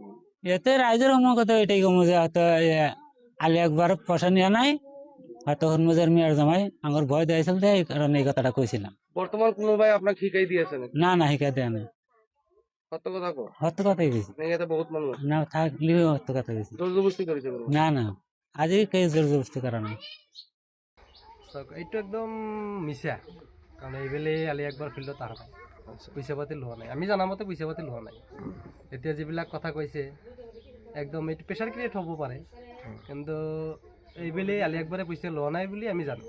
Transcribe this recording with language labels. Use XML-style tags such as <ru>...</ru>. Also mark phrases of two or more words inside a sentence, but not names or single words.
<bn>এতে রাইজের কথা এটাই কমু যে হয়তো আলী একবার পয়সা নিয়ে নাই হয়তো হরমুজের মেয়ের জামাই আমার ভয় দিয়েছিল যে এই কারণে এই কথাটা কইছিলাম। বর্তমান কোনো ভাই আপনাকে শিখাই দিয়েছে নাকি? না না শিখাই দেয় না সত্য কথা কো সত্য কথাই বেশি নাকি এতে বহুত মানুষ আছে? না থাকলেও সত্য কথা বেশি জোর জবরদস্তি করেছে বলে? না না আজই কে জোর জবরদস্তি করা নাই।</bn> <as>এইটো একদম মিছা কাৰণ এইবেলে আলি একবাৰ ফিল্ডত অহা নাই, পইচা পাতি লোৱা নাই, আমি জানামতে পইচা পাতি লোৱা নাই। এতিয়া যিবিলাক কথা কৈছে একদম এইটো</as> <en>pressure create</en> <as>হ'ব পাৰে, কিন্তু এইবেলে আলি একবাৰে পইচা লোৱা নাই বুলি আমি জানো।</as>